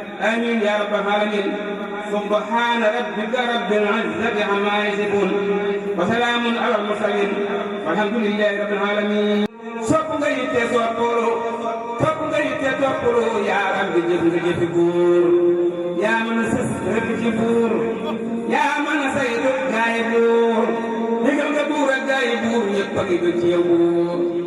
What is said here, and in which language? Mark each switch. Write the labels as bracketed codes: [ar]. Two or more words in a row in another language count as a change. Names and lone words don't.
[ar] آمين يا رب العالمين. سبحان ربك رب العزة عما يصفون. وسلام على المرسلين. والحمد لله رب العالمين. [wo] Sopp nga yitte soppulu. Topp nga yitte toppulu. [ar] يا ربي [wo] jëf nga jëfi góor. Yaa mën a sës rek ci buur. Yaa mën a saytu gaay buur. Digal nga buur ak gaay buur. Ñépp a ngi bëgg ci yow buur.